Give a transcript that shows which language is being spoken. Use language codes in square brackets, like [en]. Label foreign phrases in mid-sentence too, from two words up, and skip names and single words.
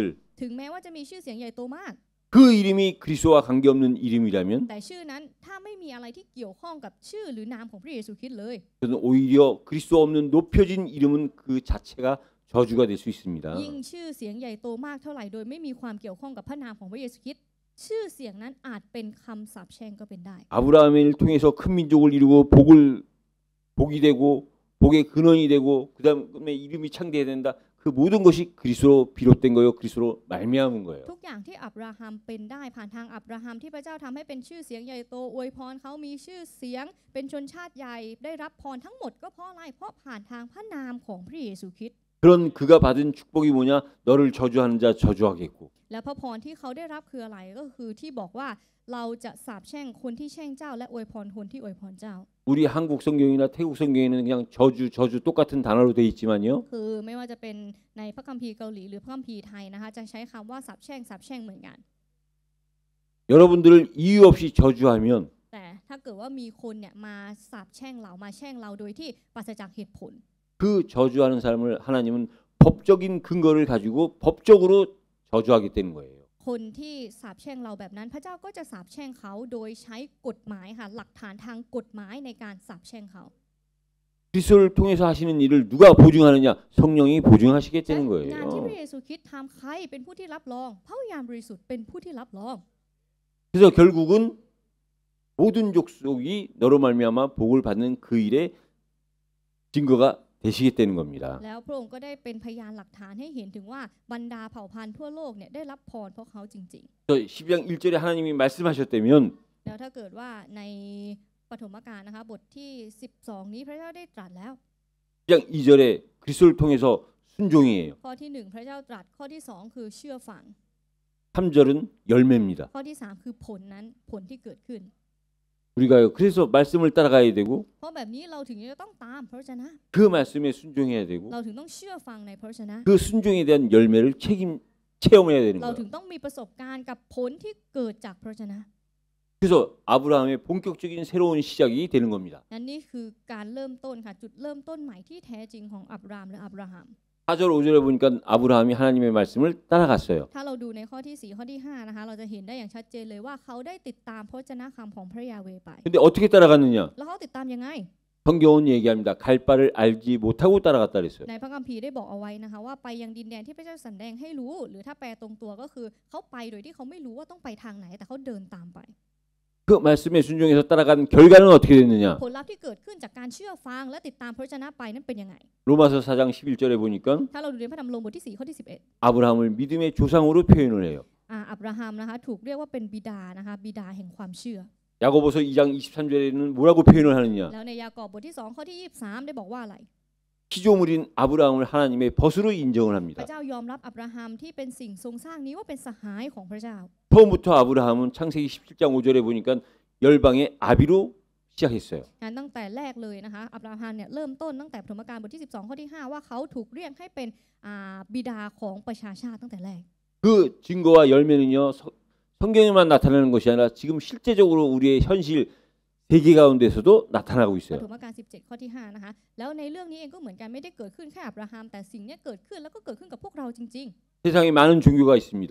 [th] ถึงแม้ว่าจะมีชื่อเสียงใหญ่โตมาก [ko] 그 이름이 그리스도와 관계없는 이름이라면 [th] แต่ชื่อนั้นถ้าไม่มีอะไรที่เกี่ยวข้องกับชื่อหรือนามของพระเยซูคริสต์เลย [ko] 저는 오히려 그리스도 없는 높여진 이름은 그 자체가 저주가 될 수 있습니다. [th] ยิ่งชื่อเสียงใหญ่โตมากเท่าไหร่โดยไม่มีความเกี่ยวข้องกับพระนามของพระเยซูคริสต์ชื่อเสียงนั้นอาจเป็นคำสาปแช่งก็เป็นได้ [ko] 아브라함을 통해서 큰 민족을 이루고 복이 되고 복의 근원이 되고 그다음에 이름이 창대해야 된다. 그 모든 것이 그리스도로 비롯된 거요. 그리스도로 말미암은 거예요. [th] ทุกอย่างที่อับราฮัมเป็นได้ผ่านทางอับราฮัมที่พระเจ้าทำให้เป็นชื่อเสียงใหญ่โตอวยพรเขามีชื่อเสียงเป็นชนชาติใหญ่ได้รับพรทั้งหมดก็เพราะอะไรเพราะผ่านทางพระนามของพระเยซูคริสต์ [ko] 그런 그가 받은 축복이 뭐냐? 너를 저주하는 자 저주하겠고 [th] และพระพรที่เขาได้รับคืออะไรก็คือที่บอกว่าเราจะสาปแช่งคนที่แช่งเจ้าและอวยพรคนที่อวยพรเจ้า [ko] 우리 한국 성경이나 태국 성경에는 그냥 저주 똑같은 단어로 돼 있지만요. [th] คือไม่ว่าจะเป็นในพระคัมภีร์เกาหลีหรือพระคัมภีร์ไทยนะคะจะใช้คำว่าสาปแช่งเหมือนกัน [ko] 여러분들을 이유 없이 저주하면 [th] แต่ถ้าเกิดว่ามีคนเนี่ยมาสาปแช่งเรามาแช่งเราโดยที่ปราศจากเหตุผล [ko] 그 저주하는 사람을 하나님은 법적인 근거를 가지고 법적으로 저주하게 되는 거예요. [th] คนที่สาปแช่งเราแบบนั้นพระเจ้าก็จะสาปแช่งเขาโดยใช้กฎหมายค่ะหลักฐานทางกฎหมายในการสาปแช่งเขา [ko] 그리스도를 통해서 하시는 일을 누가 보증하느냐? 성령이 보증하시겠다는 [th] งานที่พ [ko] 거예요. [th] ระเยซูคริสต์ทำใครเป็นผู้ที่รับรองพระวิญญาณบริสุทธิ์เป็นผู้ที่รับรอง [ko] 그래서 결국은 모든 족속이 너로 말미암아 복을 받는 그 일의 증거가 되시겠다는 겁니다. [th] แล้วพระองค์ก็ได้เป็นพยานหลักฐานให้เห็นถึงว่าบรรดาเผ่าพันธุ์ทั่วโลกเนี่ยได้รับพรเพราะเขาจริง [ko] 그래서 12장 1절에 하나님이 말씀하셨다면 [th] ๆแล้วถ้าเกิดว่าในปฐมกาลนะคะบทที่12นี้พระเจ้าได้ตรัสแล้ว [ko] 12장 2절에 그리스도를 통해서 순종이에요. [th] ข้อที่1พระเจ้าตรัสข้อที่2คือเชื่อฟัง [ko] 3절은 열매입니다. [th] ข้อที่3คือผลนั้นผลที่เกิดขึ้น [ko] 우리가요. 그래서 말씀을 따라가야 되고 [th] เพราะแบบนี้เราถึงจะต้องตามพระวจนะ [ko] 그 말씀에 순종해야 되고 [th] เราถึงต้องเชื่อฟังในพระวจนะ [ko] 그 순종에 대한 열매를 체험해야 되는 [th] เราถึ [ko] 거예요. [th] งต้องมีประสบการณ์กับผลที่เกิดจากพระวจนะ [ko] 그래서 아브라함의 본격적인 새로운 시작이 되는 겁니다. [th] นั่นนี่คือการเริ่มต้นค่ะจุดเริ่มต้นใหม่ที่แท้จริงของอับรามหรืออับราฮัม [ko] 4절 5절에 보니까 아브라함이 하나님의 말씀을 따라갔어요. [th] ถ้าเราดูในข้อที่4ข้อที่5นะคะเราจะเห็นได้อย่างชัดเจนเลยว่าเขาได้ติดตามพระวจนะคำของพระยาเวห์ไป [ko] 근데 어떻게 따라갔느냐? [th] แล้วเขาติดตามยังไง [ko] 성경은 얘기합니다. 갈 바를 알지 못하고 따라갔다 그랬어요. [th] ในพระคัมภีร์ได้บอกเอาไว้นะคะว่าไปยังดินแดนที่พระเจ้าสันแดงให้รู้หรือถ้าแปลตรงตัวก็คือเขาไปโดยที่เขาไม่รู้ว่าต้องไปทางไหนแต่เขาเดินตามไป [ko] 그 말씀에 순종해서 따라간 결과는 어떻게 됐느냐? [th] ผลลัพธ์ที่เกิดขึ้นจากการเชื่อฟังและติดตามพระวจนะไปนั้นเป็นยังไง [ko] 로마서 4장 11절에 보니까 [th] ถ้าเราดูในพระธรรมโรมบทที่4ข้อที่11 [ko] 아브라함을 믿음의 조상으로 표현을 해요. [th] อับราฮัมนะคะถูกเรียกว่าเป็นบิดานะคะบิดาแห่งความเชื่อ [ko] 야고보서 2장 23절에는 뭐라고 표현을 하느냐? [th] แล้วในยากอบบทที่2ข้อที่23ได้บอกว่าอะไร [ko] 피조물인 아브라함을 하나님의 벗으로 인정을 [th] พ [ko] 합니다. [th] ระเจ้ายอมรับอับราฮัมที่เป็นสิ่งทรงสร้างนี้ว่าเป็นสหายของพระเจ้า [ko] 처음부터 아브라함은 창세기 17장 5절에 보니까 열방의 아비로 시작했어요. [th] งั้นตั้งแต่แรกเลยนะคะอับราฮัมเนี่ยเริ่มต้นตั้งแต่ปฐมกาลบทที่12ข้อที่5ว่าเขาถูกเรียกให้เป็นบิดาของประชาชาติตั้งแต่แรก [ko] 그 증거와 열매는요 성경에만 나타나는 것이 아니라 지금 실제적으로 우리의 현실 세계 가운데서도 나타나고 [th] ป [ko] 있어요. [th] ฐมกาล17ข้อที่5นะคะแล้วในเรื่องนี้เองก็เหมือนกันไม่ได้เกิดขึ้นแค่อับราฮัมแต่สิ่งนี้เกิดขึ้นแล้วก็เกิดขึ้นกับพวกเราจริง [ko] 세상에 많은 종교가 있습니다.